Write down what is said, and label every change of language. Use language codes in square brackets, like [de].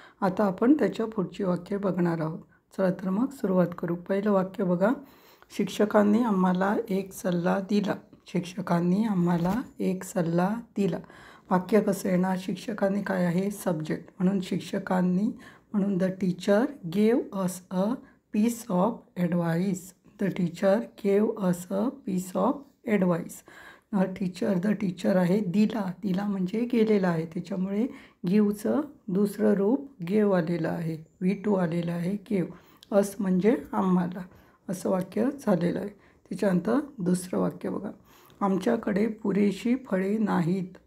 [mr] आता आपण त्याच्या पुढची वाक्य बघणार आहोत. चला तर मग सुरुवात करू. पहिलं वाक्य बघा. शिक्षकांनी आम्हाला एक सल्ला दिला. शिक्षकांनी आम्हाला एक सल्ला दिला. वाक्य कसं येणार? शिक्षकांनी काय आहे? सब्जेक्ट. म्हणून शिक्षकांनी, म्हणून [en] The teacher gave us a piece of advice. The teacher gave us a piece of advice. [mr] The teacher आहे. दिला म्हणजे गेलेला आहे, त्याच्यामुळे गिवचं दुसरं रूप गेव आलेलं आहे. V2 आलेलं आहे गेव. अस म्हणजे आम्हाला, असं वाक्य झालेलं आहे. त्याच्यानंतर दुसरं वाक्य बघा. आमच्याकडे पुरेशी फळे नाहीत.